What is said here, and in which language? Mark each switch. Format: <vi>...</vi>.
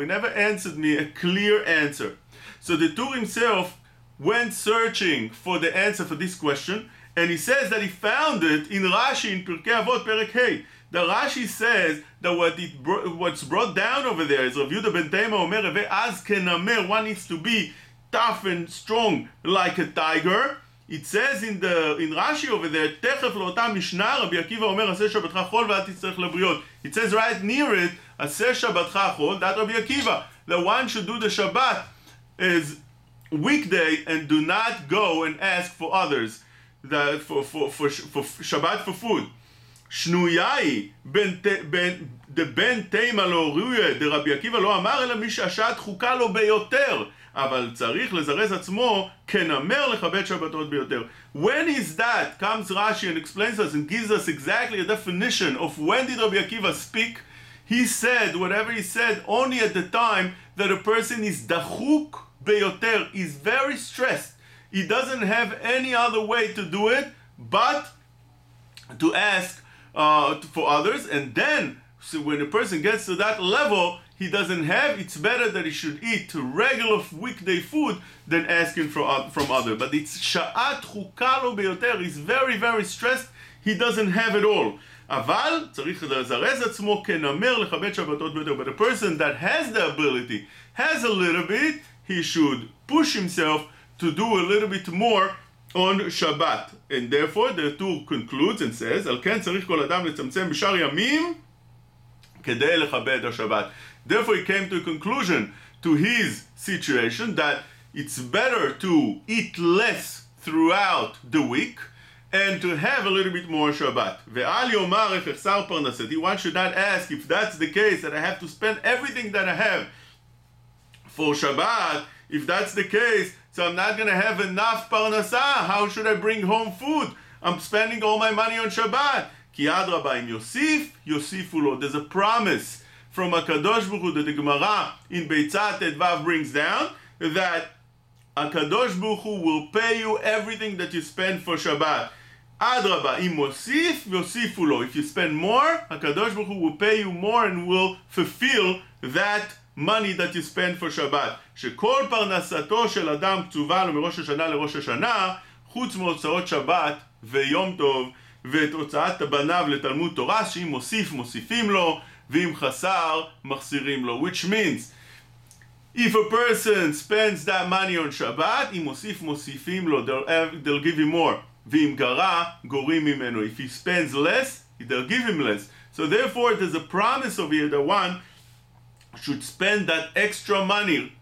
<en>He never answered me a clear answer. So the Tur himself went searching for the answer for this question, and he says that he found it in Rashi in Pirkei Avot Perek Hey. The Rashi says that what's brought down over there is</en> <he>Rav Yehuda ben Tema Omer ve'az kenamer.</he> <en>One needs to be tough and strong like a tiger. It says in Rashi over there,</en> <he>תכף לאותה משנה, רבי עקיבא אומר, עשה שבתך חול ואל תצטרך לבריות.</he> <en>It says right near it,</en> <he>עשה שבתך חול,</he> <en>that Rabbi Akiva, that one should do the Shabbat as weekday and do not go and ask for others, that for Shabbat for food.</en> <he>שנויאי דבן תימה לא ראויה, דרבי עקיבא לא אמר, אלא מי שהשעת חוקה לו ביותר. אבל צריך לזרז עצמו כנמר לכבד שבתות ביותר.</he> <en>When is that? Comes Rashi and explains us and gives us exactly a definition of when did Rabbi Akiva speak. He said whatever he said only at the time that a person is</en> <he>dachuk beyoter,</he> <en>is very stressed. He doesn't have any other way to do it but to ask for others, and then so when a person gets to that level, he doesn't have, it's better that he should eat regular weekday food than asking from others. But it's</en> <he>sha'at chukalo beyoter,</he> <en>he's very very stressed, he doesn't have it all.</en> <he>אבל צריך לזרז עצמו כנמר לכבד שבתות ביותר.</he> <en>But a person that has the ability, has a little bit, he should push himself to do a little bit more on Shabbat. And therefore the Tur concludes and says,</en> <he>על כן צריך כל אדם לצמצם בשאר ימים כדי לכבד השבת.</he> <en>Therefore he came to a conclusion to his situation that it's better to eat less throughout the week and to have a little bit more Shabbat.</en> <he>ואל יאמר איך אחסר פרנסתי.</he> <en>One should not ask if that's the case, that I have to spend everything that I have for Shabbat. If that's the case, so I'm not going to have enough parnasah. How should I bring home food? I'm spending all my money on Shabbat.</en> <he>כי אדרבה, אם יוסיף, יוסיפו לו.</he> <en>There's a promise from HaKadosh Baruch Hu that the Gemara in Beitzah Tedvav brings down, that HaKadosh Baruch Hu will pay you everything that you spend for Shabbat.</en> <he>Adraba, im mosif, yosifu lo.</he> <en>If you spend more, HaKadosh Baruch Hu will pay you more and will fulfill that money that you spend for Shabbat.</en> <he>שכל פרנסתו של אדם כתובה לו מראש השנה לראש השנה, חוץ מהוצאות שבת ויום טוב, ואת הוצאת בניו לתלמוד תורה, שאם מוסיף, מוסיפים לו, ואם חסר, מחסירים לו.</he> <en>Which means, if a person spends that money on Shabbat,</en> <he>אם מוסיף, מוסיפים לו,</he> <en>they'll give him more.</en> <he>ואם גרה, גורים ממנו.</he> <en>If he spends less, they'll give him less. So therefore, there's a promise over here that one should spend that extra money.</en>